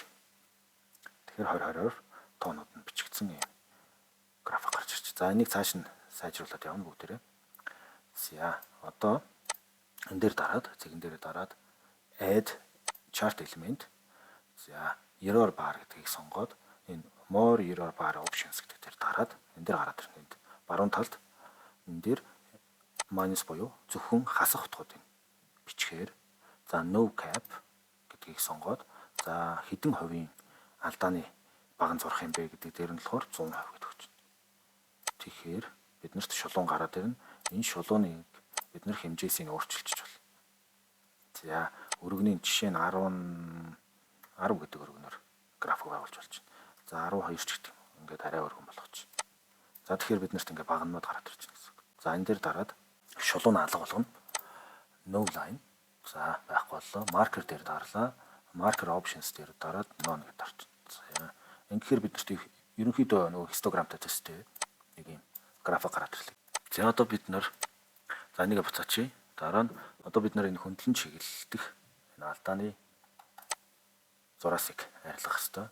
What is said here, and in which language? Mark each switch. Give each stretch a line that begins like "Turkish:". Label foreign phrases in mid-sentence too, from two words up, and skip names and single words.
Mongolian: Тэгэхээр 20-20-оор тоонууд нь бичигдсэн юм график гарч ирж. За энийг цааш нь сайжруулад явна бүгдээрээ. За одоо энэ дээр дараад цэгэн дээр дараад
English: add chart element.
Mongolian: За
English: error bar
Mongolian: гэдгийг сонгоод энэ
English: more error bar options
Mongolian: гэдэг дээр дараад энэ дээр гараад ирнэ. Энд баруун талд энэ дээр minus буюу зөвхөн хасах утгуудыг бичгээр за
English: no cap
Mongolian: гэдгийг сонгоод за хэдэн хувийн алдааны баган зурх юм бэ гэдэг дээр нь болохоор 100% гэдэг өгч. Тэгэхээр биднэрт шулуун гараад ирнэ. Энэ шулууныг бид нэр хэмжээсийг өөрчилчих болно. За өргөний жишээ нь 10 гэдэг өргөнөөр график байгуулж болж байна. За 12 ч гэдэг. Ингээд арай өргөн болгочих. За тэгэхээр бид нарт ингээ багнууд гараад ирж байна гэсэн үг. За энэ дээр дараад шулуун алга болгоно.
English: no line.
Mongolian: За байхгүй боллоо. Marker дээр дарлаа.
English: Marker options
Mongolian: дээр дараад none гэдээ дарчихсан. Ингэхээр биднэрт ерөнхийдөө нөгөө хистограмтай төстэй нэг юм график гараад ирлээ. За одоо бид нар за энийг буцаачих. Дараа нь одоо бид нар энэ хөндлөн чиглэлдэх энэ алдааны зураасыг арилгах хэрэгтэй.